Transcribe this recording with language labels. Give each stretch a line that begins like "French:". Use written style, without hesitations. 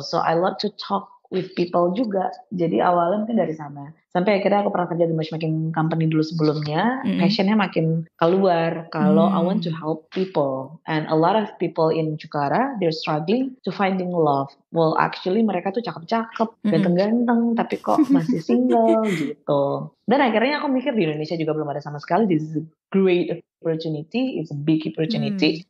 English: So I love to talk with people
Indonesian: juga. Jadi awalnya mungkin dari sana. Sampai akhirnya aku pernah kerja di matchmaking company dulu sebelumnya. Passionnya makin keluar.
English: Kalau I want to help people. And a lot of people in Jakarta, they're struggling to finding love. Well, actually
Indonesian: mereka tuh cakep-cakep, ganteng-ganteng, tapi kok masih single gitu. Dan akhirnya aku mikir di Indonesia juga belum ada sama sekali.
English: This is a great opportunity, it's a big opportunity.